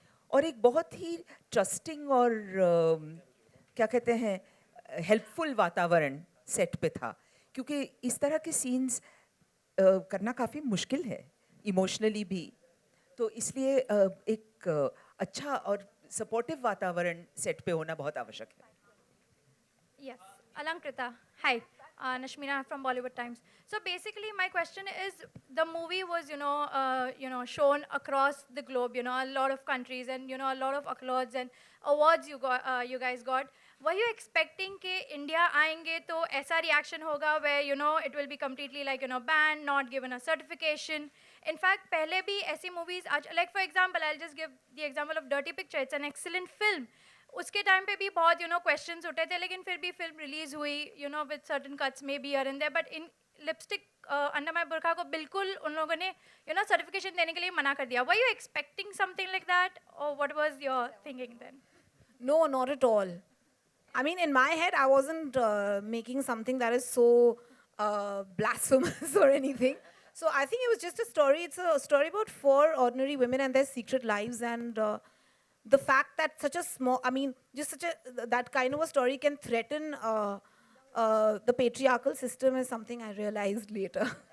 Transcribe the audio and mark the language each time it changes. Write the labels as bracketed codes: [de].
[hi] और एक बहुत ही ट्रस्टिंग और क्या कहते हैं, हेल्पफुल वातावरण सेट पे था, क्योंकि इस तरह के सीन्स करना काफ़ी मुश्किल है इमोशनली भी. तो इसलिए एक अच्छा और सपोर्टिव वातावरण सेट पे होना बहुत आवश्यक है. [en] Yes, Alankrita. Hi, Nashmina from Bollywood Times. So basically, my question is: the movie was, shown across the globe, a lot of countries, and a lot of accolades and awards you guys got. Were you expecting [hi] कि India आएंगे तो ऐसा reaction होगा [en] where it will be completely like banned, not given a certification? In fact, [hi] पहले भी ऐसी movies, [en] like for example, I'll just give the example of Dirty Picture. It's an excellent film. [hi] उसके time पे भी बहुत questions उठे थे, लेकिन फिर भी फिल्म रिलीज हुई [en] With certain cuts may be here and there. [hi] But in lipstick under my बुर्का को बिल्कुल उन लोगों ने सर्टिफिकेशन देने के लिए मना कर दिया. [en] were you expecting something like that [hi] और [en] What was your thinking then? No, not at all. I mean, in my head, I wasn't making something that is so blasphemous or anything. So I think it was just a story. It's a story about 4 ordinary women and their secret lives, and the fact that such a small, I mean, just such a, that kind of a story can threaten the patriarchal system is something I realized later.